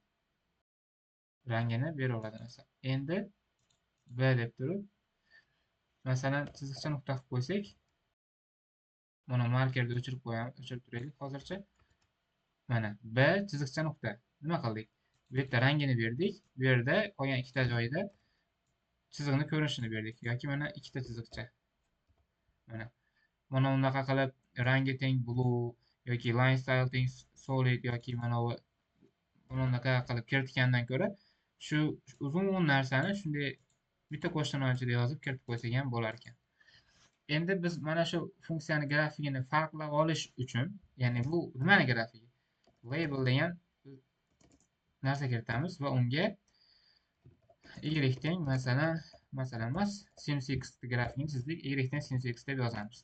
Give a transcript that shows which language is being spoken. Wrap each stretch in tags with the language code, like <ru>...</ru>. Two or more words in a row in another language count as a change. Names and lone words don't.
<uz>Rangini beraveradi masalan. Endi B deb turib masalan chiziqcha nuqta qilib qo'ysak, mana markerni o'chirib qo'yamiz, o'chirib turaylik hozircha. Mana B chiziqcha nuqta. Nima qildik? Bu yerda rangini berdik, bu yerda qolgan ikkita joyida chiziqni ko'rinishini berdik yoki mana ikkita chiziqcha. Mana unaqa qilib rangi teng blue yoki</uz> <en>line style</en> <uz>teng solid yoki mana bu bunaqa qilib kiritgandan ko'ra shu uzun narsani shunday bitta qo'shtirnoq ichida yozib kiritib qo'ysak ham bo'lar ekan. Endi biz mana shu funksiyani grafigini farqlab olish uchun, ya'ni bu nimani grafigi? Label degan narsa kiritamiz va unga y teng masalan emas sinus x grafigini chizdik, y teng sinus x deb yozamiz.</uz>